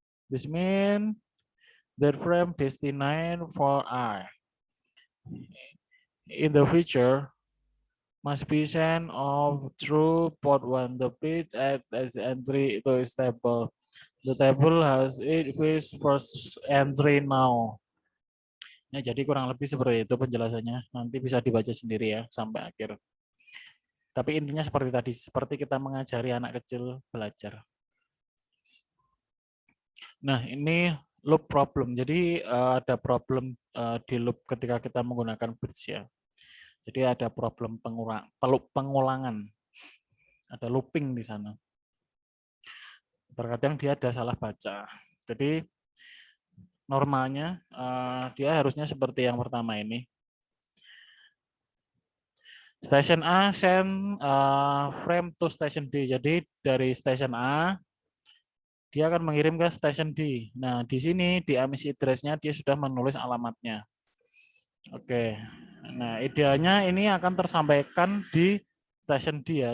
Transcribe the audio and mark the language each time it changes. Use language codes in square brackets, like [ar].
[en] This means that frame destined for A in the future must be sent off through port 1. The bridge acts as entry to its table. The table has its first entry now. [id] Ya, jadi kurang lebih seperti itu penjelasannya. Nanti bisa dibaca sendiri ya sampai akhir. Tapi intinya seperti tadi, seperti kita mengajari anak kecil belajar. Nah, ini loop problem. Jadi ada problem di loop ketika kita menggunakan bridge ya. Jadi ada problem pengulangan. Ada looping di sana. Terkadang dia ada salah baca. Jadi normalnya dia harusnya seperti yang pertama ini. [en] Station A send frame to station D. [id] Jadi dari station A dia akan mengirim ke station D. Nah, di sini di MIC address-nya dia sudah menulis alamatnya. Oke. Nah, idealnya ini akan tersampaikan di station D ya.